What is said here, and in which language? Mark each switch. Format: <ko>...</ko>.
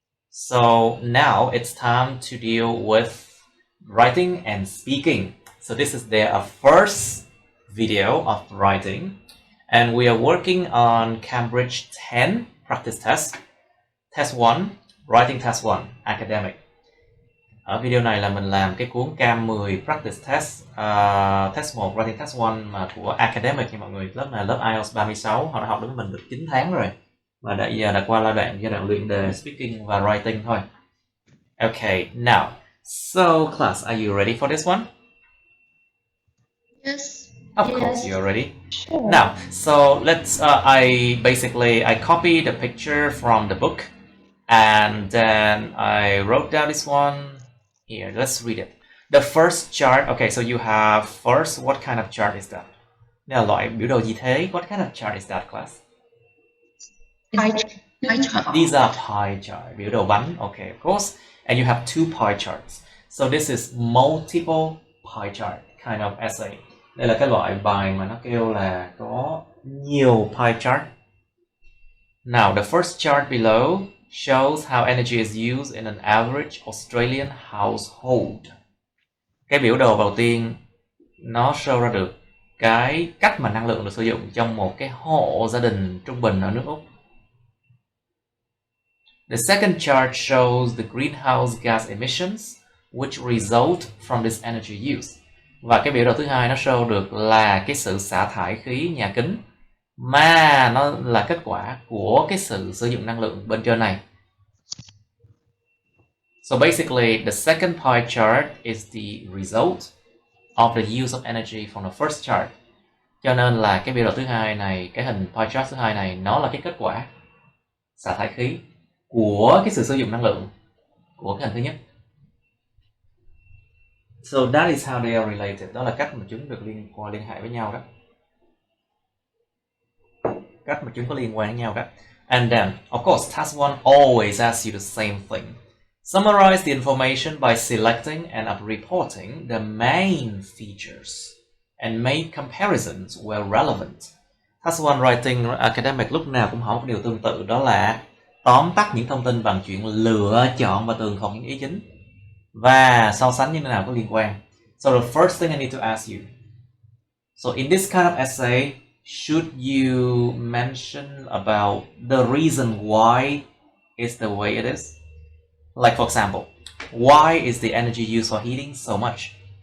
<en>So now it's time to deal with writing and speaking. So this is their first video of writing and we are working on Cambridge 10 practice test. Test 1, Writing Test 1, Academic.</en> <vi>Ở video này là mình làm cái cuốn Cam 10 practice test, test 1, Writing Test 1 mà của Academic nha mọi người. Lớp này lớp IELTS 36, họ đã học với mình được 9 tháng rồi. Và giờ đã qua giai đoạn luyện đề speaking và writing thôi.</vi> <en>Okay, now, so class, are you ready for this one? Yes. Of course you're ready. Sure. Now, so let's, I copied the picture from the book and then I wrote down this one. Here, let's read it. The first chart, okay, so you have first, what kind of chart is that?</en> <vi>Đây là loại biểu đồ gì thế?</vi> <en>What kind of chart is that, class? Pie chart. These are pie chart,</en> <vi>biểu đồ bánh,</vi> <en>okay, of course. And you have two pie charts. So this is multiple pie chart kind of essay.</en> <vi>Đây là cái loại bài mà nó kêu là có nhiều pie chart.</vi> <en>Now, the first chart below shows how energy is used in an average Australian household.</en> <vi>Cái biểu đồ đầu tiên nó show ra được cái cách mà năng lượng được sử dụng trong một cái hộ gia đình trung bình ở nước Úc.</vi> <en>The second chart shows the greenhouse gas emissions which result from this energy use.</en> <vi>Và cái biểu đồ thứ hai nó show được là cái sự xả thải khí nhà kính mà nó là kết quả của cái sự sử dụng năng lượng bên trên này.</vi> <en>So basically, the second pie chart is the result of the use of energy from the first chart.</en> <vi>Cho nên là cái biểu đồ thứ hai này, cái hình pie chart thứ hai này, nó là cái kết quả xả thải khí của cái sự sử dụng năng lượng của cái hình thứ nhất.</vi> <en>So that is how they are related.</en> <vi>Đó là cách mà chúng được liên hệ với nhau đó. Cách mà chúng có liên quan với nhau đó.</vi> <en>And then, of course, task 1 always asks you the same thing. Summarize the information by selecting and reporting the main features and make comparisons where relevant.</en> <vi>Task 1 Writing Academic lúc nào cũng hỏi một điều tương tự, đó là tóm tắt những thông tin bằng chuyện lựa chọn và tường thuật những ý chính và so sánh như thế nào có liên quan.</vi> <en>So the first thing I need to ask you. So in this kind of essay, should you mention about the reason why it's the way it is? Like for example, why is the energy used for heating so much?</en>